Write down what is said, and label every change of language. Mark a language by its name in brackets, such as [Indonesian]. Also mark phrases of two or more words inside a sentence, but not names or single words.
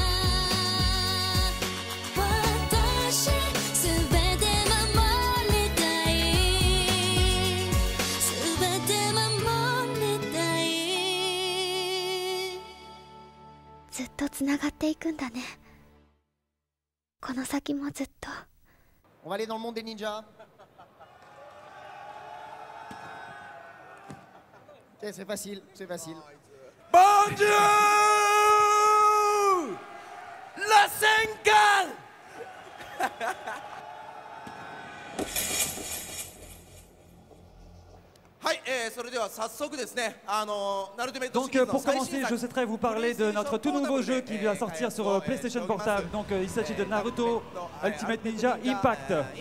[Japanese] 私すべて守りたい。すべて守りたい。ずっとつながっていくんだね。この先もずっと。 [French] On va aller dans le monde des ninjas. Ok, c'est facile, c'est facile. Bon Dieu! La Senkan! Donc pour commencer, je souhaiterais vous parler de notre tout nouveau jeu qui va sortir sur PlayStation Portable. Donc il s'agit de Naruto Ultimate Ninja Impact.